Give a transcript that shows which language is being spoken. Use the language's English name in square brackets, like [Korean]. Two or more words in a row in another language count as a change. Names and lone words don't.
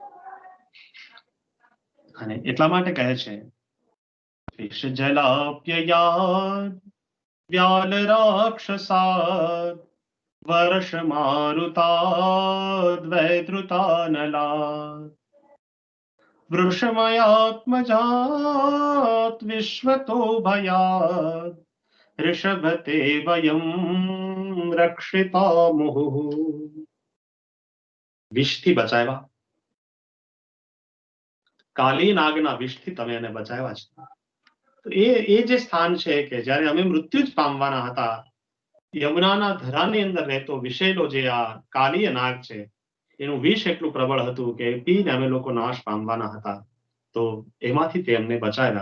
[Sanskrit] અને એટલા માટે કહે છે વિષ જલાપ્યયાદ વ્યાલ રાક્ષસાદ વર્ષ મારુતાદ વૈદ્રુતાનલાદ વૃષમયાત્મજાત વિશ્વતો ભયાદ ऋषभते वयं रक्षिता मुहुः. [Gujarati] વિષથી બચાવ્યા, કાલી નાગના વિષથી તમે એને બચાવ્યા છે. તો એ જે સ્થાન છે કે જ્યારે અમે મૃત્યુ જ પામવાના હતા, યમુનાના ધરાની અંદર રહેતો વિષેલો જે આ કાલીય નાગ છે એનું વિષ એટલું પ્રબળ હતું કે પીને અમે લોકો નાશ પામવાના હતા, તો એમાંથી તે અમને બચાવ્યા.